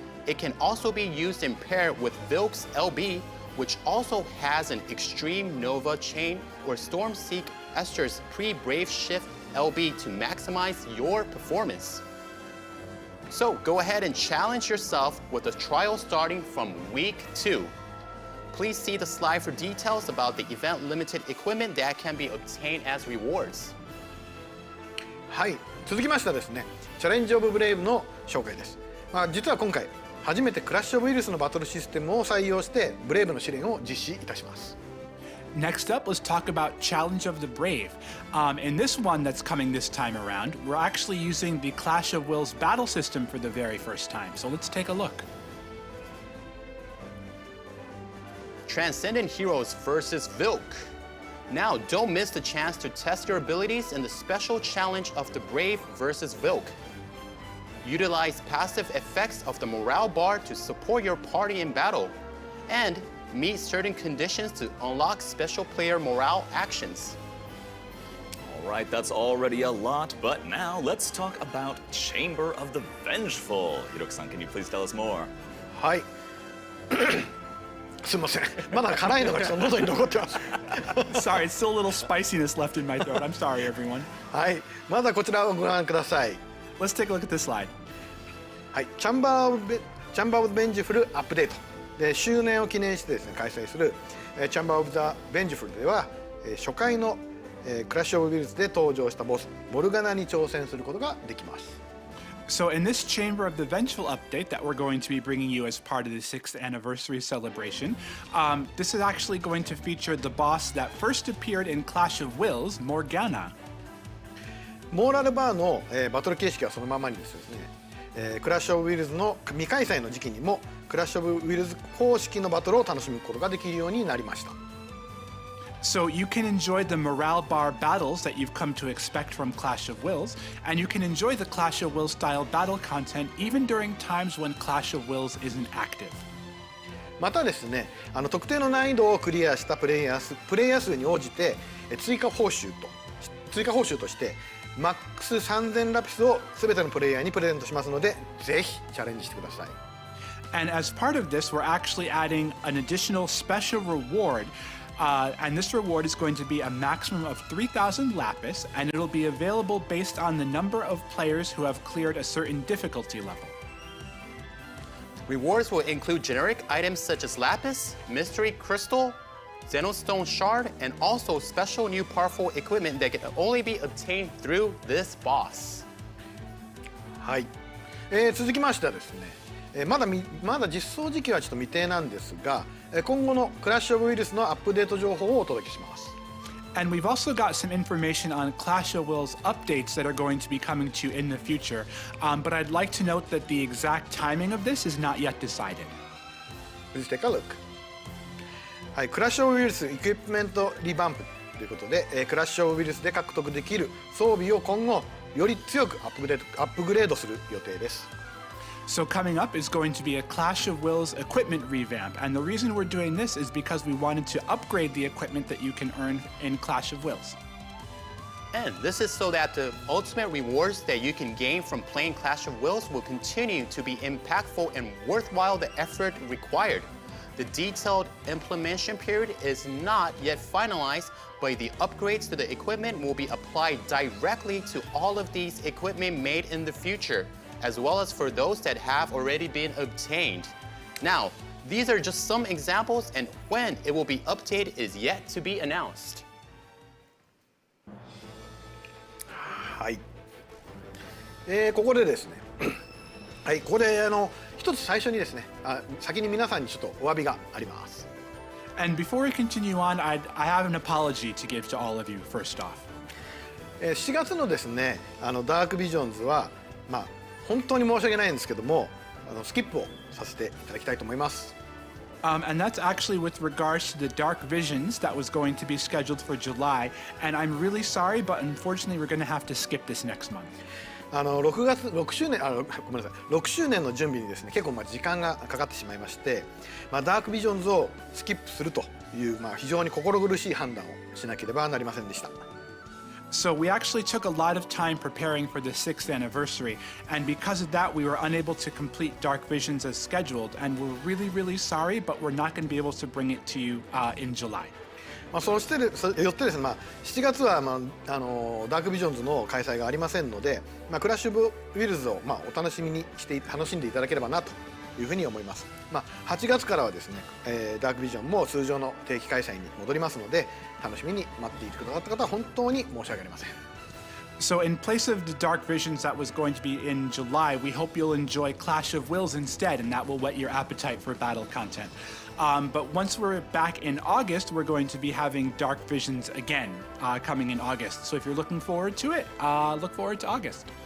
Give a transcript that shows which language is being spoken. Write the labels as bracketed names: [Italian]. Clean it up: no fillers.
[English] It can also be used in pair with Vilk's LB, which also has an extreme Nova chain, or Stormseek Esther's pre-Brave Shift LB to maximize your performance. So go ahead and challenge yourself with a trial starting from week 2. Please see the slide for details about the event limited equipment that can be obtained as rewards. [Japanese] はい、続きましてはですね、チャレンジオブブレイブの紹介です。実は今回初めてクラッシュオブウイルスのバトルシステムを採用してブレイブの試練を実施いたします。 [English] Next up, let's talk about Challenge of the Brave. In this one that's coming this time around, we're actually using the Clash of Wills battle system for the very first time. So let's take a look. Transcendent Heroes versus Vilk. Now, don't miss the chance to test your abilities in the special challenge of the Brave versus Vilk. Utilize passive effects of the morale bar to support your party in battle, and meet certain conditions to unlock special player morale actions. All right, that's already a lot, but now let's talk about Chamber of the Vengeful. Hiroki-san, can you please tell us more? [Japanese] はい。すみません。まだ辛いのがちょっと喉に残ってます。 [English] Sorry, it's still a little spiciness left in my throat. I'm sorry, everyone. [Japanese] はい。まだこちらをご覧ください。 [English] Let's take a look at this slide. [Japanese] はい。チャンバーチャンバー・オブ・ベンジフルアップデートで周年を記念してですね開催するチャンバー・オブ・ザ・ベンジフルでは初回のクラッシュ・オブ・ウィルズで登場したボスモルガナに挑戦することができます。 [English] So in this Chamber of the Vengeful update that we're going to be bringing you as part of the 6th anniversary celebration, this is actually going to feature the boss that first appeared in Clash of Wills, Morgana. [Japanese] モーラルバーの、バトル形式はそのままにですね、クラッシュ・オブ・ウィルズの未開催の時期にもクラッシュ・オブ・ウィルズ方式のバトルを楽しむことができるようになりました。 [English] So you can enjoy the morale bar battles that you've come to expect from Clash of Wills, and you can enjoy the Clash of Wills style battle content even during times when Clash of Wills isn't active. [Japanese] またですね、特定の難易度をクリアしたプレイヤー数に応じて追加報酬としてマックス3000ラピスを全てのプレイヤーにプレゼントしますので、ぜひチャレンジしてください。 [English] And as part of this, we're actually adding an additional special reward. And this reward is going to be a maximum of 3,000 lapis, and it'll be available based on the number of players who have cleared a certain difficulty level. Rewards will include generic items such as lapis, mystery crystal, xenostone shard, and also special new powerful equipment that can only be obtained through this boss. [Japanese] はい、続きましてはですね、まだ実装時期はちょっと未定なんですが、今後のクラッシュ・オブ・ウイルスのアップデート情報をお届けします。 [English] And we've also got some information on Clash of Wills updates that are going to be coming to you in the future. But I'd like to note that the exact timing of this is not yet decided. Please take a look. [Japanese] はい、クラッシュ・オブ・ウイルスエクイプメントリバンプということで、クラッシュ・オブ・ウイルスで獲得できる装備を今後より強くアップグレードする予定です。 [English] So coming up is going to be a Clash of Wills equipment revamp, and the reason we're doing this is because we wanted to upgrade the equipment that you can earn in Clash of Wills. And this is so that the ultimate rewards that you can gain from playing Clash of Wills will continue to be impactful and worthwhile the effort required. The detailed implementation period is not yet finalized, but the upgrades to the equipment will be applied directly to all of these equipment made in the future, as well as for those that have already been obtained. Now, these are just some examples, and when it will be updated is yet to be announced. [Japanese] はい、ここでですねはい、ここで一つ最初にですね、先に皆さんにちょっとお詫びがあります。 [English] And before we continue on, I have an apology to give to all of you, first off. [Japanese] 7月のですね、ダークビジョンズは、本当に申し訳ないんですけども、スキップをさせていただきたいと思います。 [English] And that's actually with regards to the Dark Visions that was going to be scheduled for July. And I'm really sorry, but unfortunately we're going to have to skip this next month. [Japanese] 6周年の準備にですね、結構時間がかかってしまいまして、ダークビジョンズをスキップするという、非常に心苦しい判断をしなければなりませんでした。 [English] So we actually took a lot of time preparing for the 6th anniversary, and because of that, we were unable to complete Dark Visions as scheduled, and we're really, really sorry, but we're not going to be able to bring it to you in July. [Japanese] そしてよってですね、7月は、ダークビジョンズの開催がありませんので、クラッシュ・オブ・ウィルズを、お楽しみにして楽しんでいただければなというふうに思います。 8月からはですね、ダークビジョンも通常の定期開催に戻りますので、楽しみに待っていてくださった方は本当に申し訳ありません。 [English] So in place of the Dark Visions that was going to be in July, we hope you'll enjoy Clash of Wills instead, and that will whet your appetite for battle content. But once we're back in August, we're going to be having Dark Visions again, coming in August. So if you're looking forward to it, look forward to August.